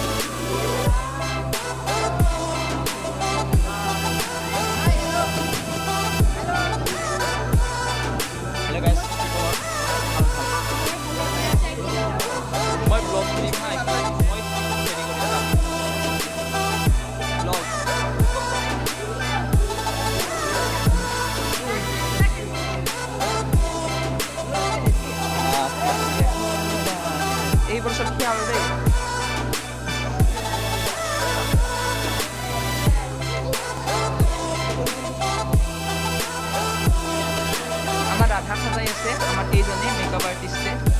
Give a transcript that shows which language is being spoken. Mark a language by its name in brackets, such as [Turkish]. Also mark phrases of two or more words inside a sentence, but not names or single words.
[Assamese] মই ব্লগ কৰিম হা, মই হেৰি কৰি যাম ব্লগ। [Bangla] এই বছর কি আলো দেই আমার রাধা সাজাই আছে আমার এইজনে [English] makeup artist.